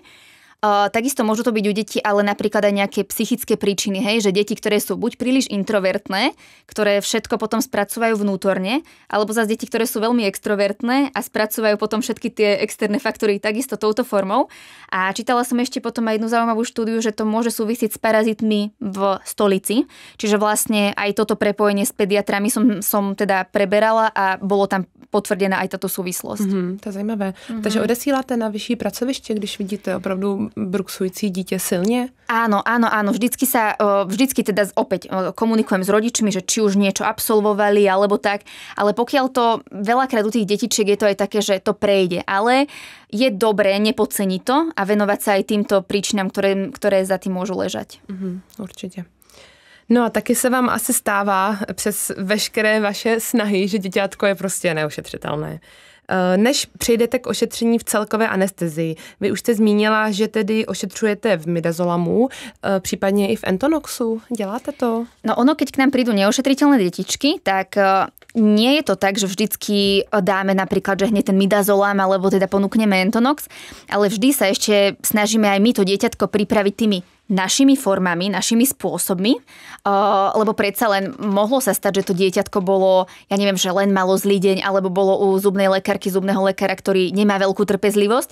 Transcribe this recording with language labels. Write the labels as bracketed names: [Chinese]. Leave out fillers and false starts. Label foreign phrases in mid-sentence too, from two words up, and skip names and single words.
[Slovak] Takisto môžu to byť u detí, ale napríklad aj nejaké psychické príčiny, hej, že deti, ktoré sú buď príliš introvertné, ktoré všetko potom spracúvajú vnútorne, alebo zase deti, ktoré sú veľmi extrovertné a spracúvajú potom všetky tie externé faktory takisto touto formou. A čítala som ešte potom aj jednu zaujímavú štúdiu, že to môže súvisieť s parazitmi v stolici, čiže vlastne aj toto prepojenie s pediatrami som teda preberala a bolo tam potvrdená aj táto súvislosť. [Czech] To je zajímavé. Takže odesíláte na vyšší pracoviště, když vidíte opravdu bruxující dítě silně? [Slovak] Áno. Vždycky teda opäť komunikujem s rodičmi, že či už niečo absolvovali alebo tak, ale pokiaľ to veľakrát u tých detičiek je to aj také, že to prejde, ale je dobré nepodceniť to a venovať sa aj týmto príčinám, ktoré za tým môžu ležať. [Czech] Určitě. No a taky se vám asi stává přes veškeré vaše snahy, že děťátko je prostě neošetřitelné. Než přejdete k ošetření v celkové anestezii, vy už jste zmínila, že tedy ošetřujete v Midazolamu, případně i v Entonoxu. Děláte to? [Slovak] No ono, keď k nám prídu neošetriteľné detičky, tak nie je to tak, že vždycky dáme napríklad, že hneď ten Midazolam, alebo teda ponúkneme Entonox, ale vždy sa ešte snažíme aj my to dieťatko pripraviť tými našimi formami, našimi spôsobmi, lebo predsa len mohlo sa stať, že to dieťatko bolo, ja neviem, že len malo zlý deň, alebo bolo u zubnej lekárky, zubného lekára, ktorý nemá veľkú trpezlivosť.